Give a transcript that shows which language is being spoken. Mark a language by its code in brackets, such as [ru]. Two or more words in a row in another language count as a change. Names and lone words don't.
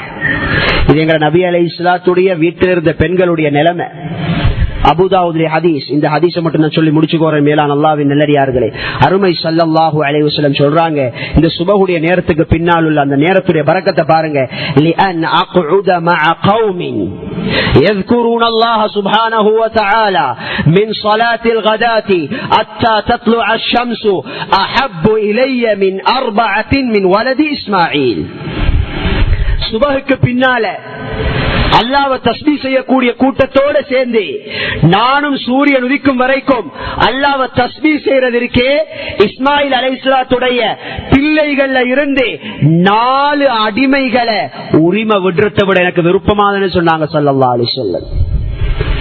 [ta] இது எங்க நபி அலைஹிஸ்ஸலாத்துடைய வீட்டில் இருந்த பெண்களுடைய நிலைமை. அபூதாவுதுடைய ஹதீஸ், இந்த ஹதீஸை மட்டும் நான் சொல்லி முடிச்சுக்கோறேன் மேலான அல்லாஹ்வின் நல்லடியார்களே. அருமை [ar] صلى الله عليه وسلم [ta] சொல்றாங்க, இந்த சுபஹுடைய நேரத்துக்கு பின்னால் உள்ள அந்த நேரத்துடைய பரக்கத்தை பாருங்க. [ar] لأن أقعد مع قوم يذكرون الله سبحانه وتعالى من صلاة الغداة حتى تطلع الشمس أحب إلي من 4 من ولد إسماعيل. [ta] சுபஹுக்கு பின்னால அல்லாஹ்வை தஸ்பீஹ் செய்யக்கூடிய கூட்டத்தோட சேர்ந்து நானும் சூரியன் உதிக்கும் வரைக்கும் அல்லாஹ்வை தஸ்பீஹ் செய்யறதற்கே இஸ்மாயில் அலைஹிஸ்ஸலாத்துடைய பிள்ளைகள்ல இருந்து 4 அடிமைகளை உரிமை விடுறதை விட எனக்கு விருப்பமானதுன்னு சொன்னாங்க [ar] صلى الله عليه وسلم.